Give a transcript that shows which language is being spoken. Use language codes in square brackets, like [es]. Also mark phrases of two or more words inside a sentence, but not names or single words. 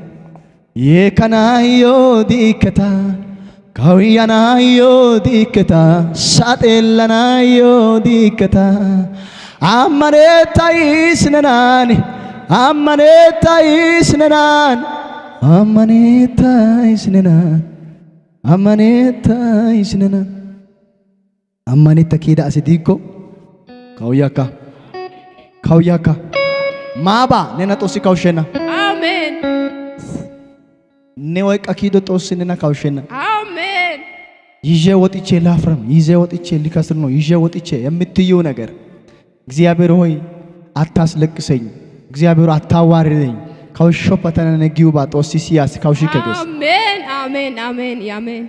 [wal] የከናዮ ዲከታ ካውያናዮ ዲከታ ሳጤለናዮ ዲከታ አመኔታይ ስነናን አመኔታይ ስነናን አመኔታይ ስነናን አመኔታይ ስነናን አመኔታ ኬዳ አሲዲኮ ካውያካ ማባ ነና ጦሲ ካውሸና [am] አሜን [wal] ነወቃ ኪዶ ጦስነና ካውሸና [am] አሜን ይዤ ወጥቼ ላፍረም ይዤ ወጥቼ ሊከስር ነው ይዤ ወጥቼ የምትዩ ነገር እግዚአብሔር ሆይ አታስለቅሰኝ እግዚአብሔር አታዋርደኝ [wal] ካውሾ ፓተና ነጊው ባጦሲ ሲያስ ካውሺ ከገስ [am] አሜን አሜን አሜን አሜን